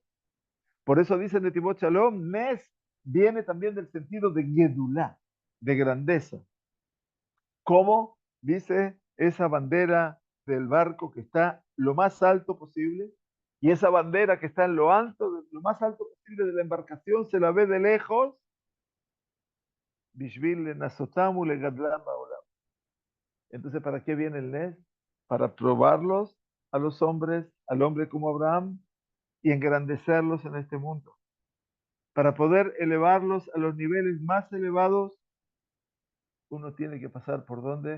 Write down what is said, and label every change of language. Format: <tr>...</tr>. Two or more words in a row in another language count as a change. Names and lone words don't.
<es>Por eso dice Netivot Shalom, Nes viene también del sentido de Gedulá, de grandeza. ¿Cómo dice esa bandera del barco que está lo más alto posible? Y esa bandera que está en lo alto, lo más alto posible de la embarcación, se la ve de lejos.</es> <he>בשביל לנסותם לגדלם בעולם.</he> <es>Entonces, ¿para qué viene el Nes? Para probarlos a los hombres, al hombre como Abraham, y engrandecerlos en este mundo. Para poder elevarlos a los niveles más elevados, uno tiene que pasar por dónde?</es>